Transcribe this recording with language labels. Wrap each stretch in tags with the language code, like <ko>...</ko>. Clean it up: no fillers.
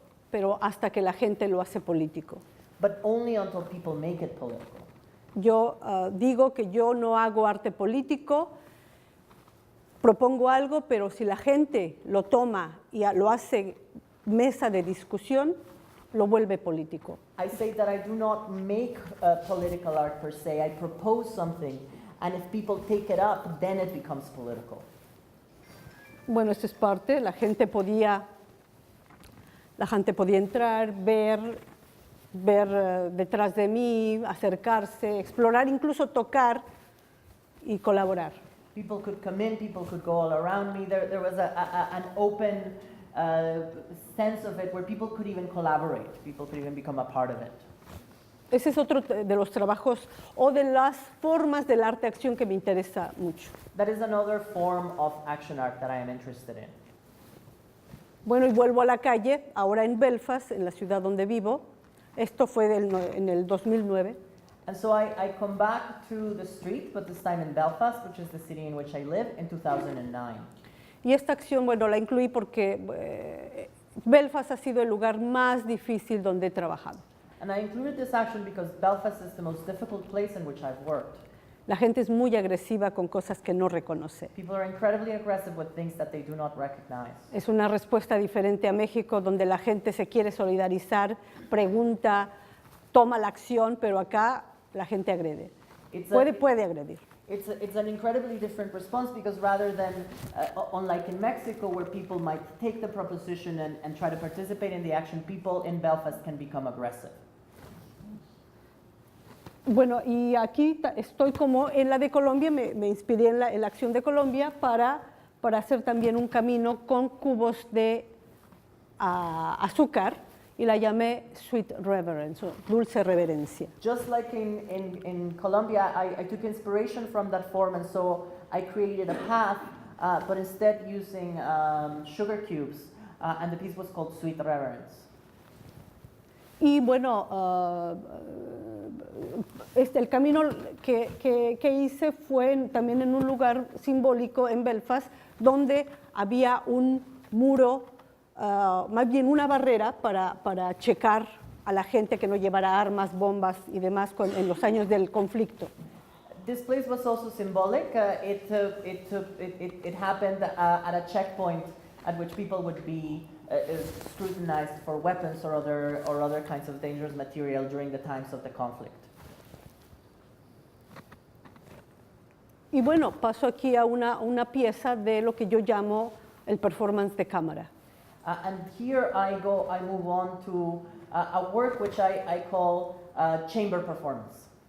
<es>Pero hasta que la gente lo hace político.</es> <en>But only until people make it political.</en> <es>Yo digo que yo no hago arte político, propongo algo, pero si la gente lo toma y lo hace mesa de discusión, lo vuelve político.</es> <en>I say that I do not make political art per se. I propose something, and if people take it up, then it becomes political.</en> <es>Bueno, esto es parte, la gente podía entrar, ver detrás de mí, acercarse, explorar, incluso tocar y colaborar.</es> <en>People could come in, people could go all around me. There was an open sense of it where people could even collaborate. People could even become a part of it.</en> <es>Ese es otro de los trabajos o de las formas del arte-acción que me interesa mucho.</es> <en>That is another form of action art that I am interested in.</en> <es>Bueno, y vuelvo a la calle, ahora en Belfast, en la ciudad donde vivo. Esto fue en el 2009.</es> <en>And so I come back to the street, but this time in Belfast, which is the city in which I live, in 2009.</en> <es>Y esta acción, bueno, la incluí porque Belfast ha sido el lugar más difícil donde he trabajado.</es> <en>And I included this action because Belfast is the most difficult place in which I've worked.</en> <es>La gente es muy agresiva con cosas que no reconoce.</es> <en>People are incredibly aggressive with things that they do not recognize.</en> <es>Es una respuesta diferente a México, donde la gente se quiere solidarizar, pregunta, toma la acción, pero acá la gente agrede. Puede agredir.</es> <en>It's an incredibly different response because rather than, unlike in Mexico, where people might take the proposition and try to participate in the action, people in Belfast can become aggressive.</en> <es>Bueno, y aquí estoy como en la de Colombia, me inspiré en la acción de Colombia para hacer también un camino con cubos de azúcar y la llamé Sweet Reverence, o dulce reverencia.</es> <en>Just like in Colombia, I took inspiration from that form, and so I created a path, but instead using sugar cubes, and the piece was called Sweet Reverence.</en> <es>Y bueno, el camino que hice fue también en un lugar simbólico en Belfast, donde había un muro, más bien una barrera para checar a la gente que no llevara armas, bombas y demás en los años del conflicto.</es> <en>This place was also symbolic. It happened at a checkpoint at which people would be scrutinized for weapons or other kinds of dangerous material during the times of the conflict.</en> <es>Y bueno, paso aquí a una pieza de lo que yo llamo el performance de cámara.</es> <en>And here I move on to a work which I call chamber performance.</en>